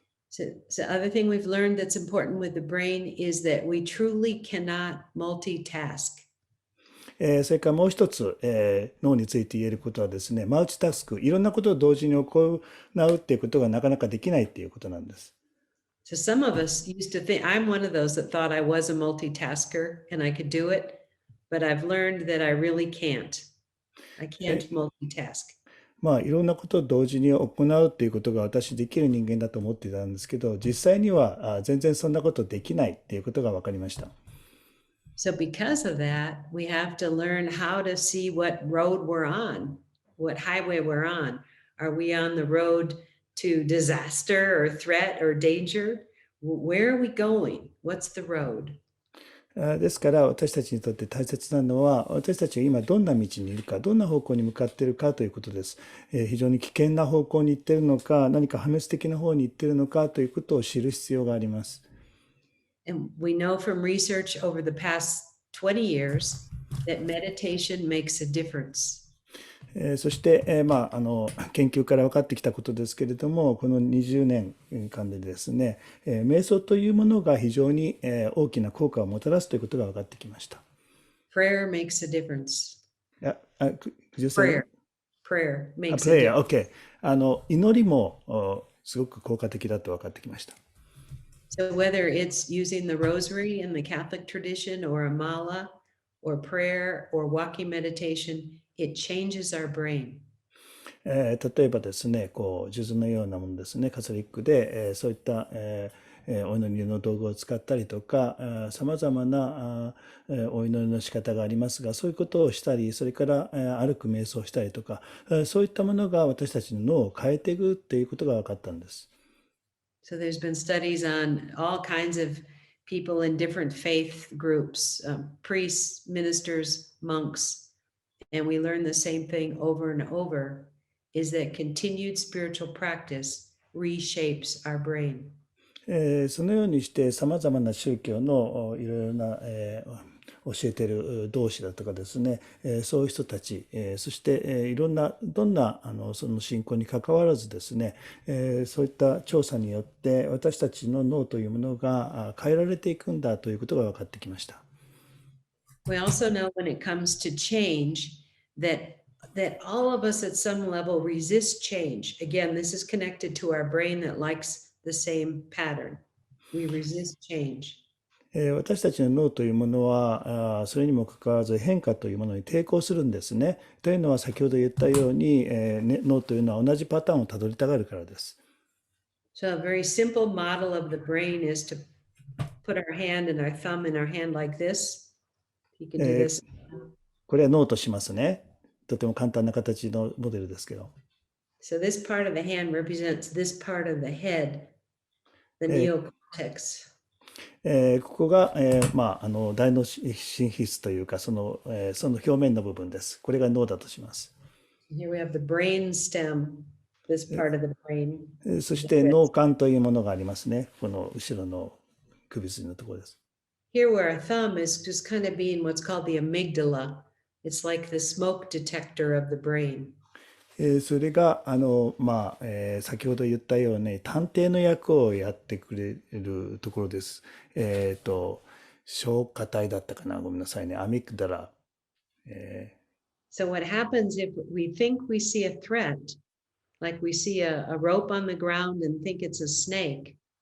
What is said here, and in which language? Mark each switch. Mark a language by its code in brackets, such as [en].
[en] So other thing we've learned that's important with the brain is that we truly cannot multitask. [ja] それからもう一つ、脳について言えることはですね、マルチタスク、いろんなことを同時に行うっていうことがなかなかできないっていうことなんです。 [en] So some of us used to think, I'm one of those that thought I was a multitasker and I could do it, but I've learned that I really can't. I can't multitask. [ja] いろんなことを同時に行うっていうことが私できる人間だと思っていたんですけど、実際には全然そんなことできないっていうことが分かりました。 [en] So because of that, we have to learn how to see what road we're on, what highway we're on. Are we on the road to disaster or threat or danger? Where are we going? What's the road? [ja] ですから私たちにとって大切なのは、私たちが今どんな道にいるか、どんな方向に向かっているかということです。非常に危険な方向に行っているのか、何か破滅的な方に行っているのかということを知る必要があります。 [en] And we know from research over the past 20 years that meditation makes a difference. [ja] そして、研究から分かってきたことですけれども、この20年間でですね、瞑想というものが非常に大きな効果をもたらすということが分かってきました。 [en] Prayer makes a difference. Could you say Prayer that? makes a Prayer, difference. OK。 [ja] 祈りもすごく効果的だと分かってきました。 [en] So whether it's using the rosary in the Catholic tradition or a mala or prayer or walking meditation, it changes our brain. [ja] 例えばですね、数珠のようなものですね、カトリックで、そういった、お祈りの道具を使ったりとか、さまざまなお祈りの仕方がありますが、そういうことをしたり、それから歩く瞑想をしたりとか、そういったものが私たちの脳を変えていくっていうことが分かったんです。 [en] So there's been studies on all kinds of people in different faith groups, priests, ministers, monks, and we learn the same thing over and over, is that continued spiritual practice reshapes our brain. [ja] そのようにしてさまざまな宗教のいろいろな、教えている同士だとかですね、そういう人たち、そして、いろんなどんなその信仰に関わらずですね、そういった調査によって私たちの脳というものが変えられていくんだということが分かってきました。 [en] We also know when it comes to change that all of us at some level resist change. Again, this is connected to our brain that likes the same pattern. We resist change. [ja] 私たちの脳というものはそれにもかかわらず変化というものに抵抗するんですね。というのは先ほど言ったように、脳というのは同じパターンをたどりたがるからです。 [en] So a very simple model of the brain is to put our hand and our thumb in our hand like this. You can do this. [ja] これは脳としますね。とても簡単な形のモデルですけど。 [en] So this part of the hand represents this part of the head, the neocortex. [ja] ここが、大脳新皮質というかその表面の部分です。これが脳だとします。 [en] Here we have the brain stem, this part of the brain. [ja] そして脳幹というものがありますね。この後ろの首筋のところです。 [en] Here where our thumb is just kind of being what's called the amygdala. It's like the smoke detector of the brain. [ja] それが先ほど言ったように探偵の役をやってくれるところです。消化体だったかな、ごめんなさいね。アミグダラ。 [en] So what happens if we think we see a threat, like we see a rope on the ground and think it's a snake?